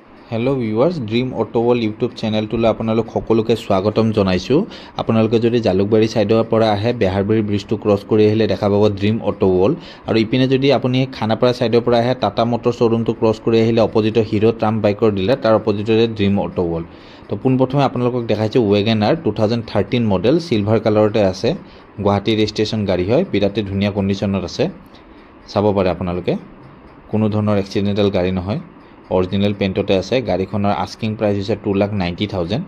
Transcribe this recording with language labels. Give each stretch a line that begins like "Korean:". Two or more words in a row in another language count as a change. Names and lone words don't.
English: hello viewers
Assamese: ड्रीम ऑटो वर्ल्ड यूट्यूब चेनेलटुले আপনালোক সকলোকে স্বাগতম জনাইছু। আপনালোকে যদি জালুকবাৰী চাইডৰ পৰা আহে बेहारबारी ब्रिजটো क्रस কৰি আহিলে দেখা পাব ड्रीम ऑटो वर्ल्ड আৰু ইপিনে যদি আপুনি খানাপাৰা সাইডৰ পৰা আহে টাটা মোটৰ শোरूमটো क्रस কৰি আহিলে অপোজিট হিৰো ট্ৰাম বাইকৰ ডিলাৰ তাৰ অপোজিটৰে ड्रीम ऑटो वर्ल्ड। তো পোনপ্ৰথমে আপোনালোকক দেখাইছো ওয়েগনাৰ 2013 মডেল
English: silver colour
Assamese: আছে, গুৱাহাটী ৰেজিষ্ট্ৰেচন গাড়ী হয়, বিৰাতে ধুনীয়া কন্ডিশনত আছে। চাব পাৰে আপোনালোকে কোনো ধৰণৰ এক্সিডেন্টাল গাড়ী নহয়,
English: original paint
Assamese: আছে। গাড়ীখনৰ
English: asking price
Assamese: হৈছে 2,90,000।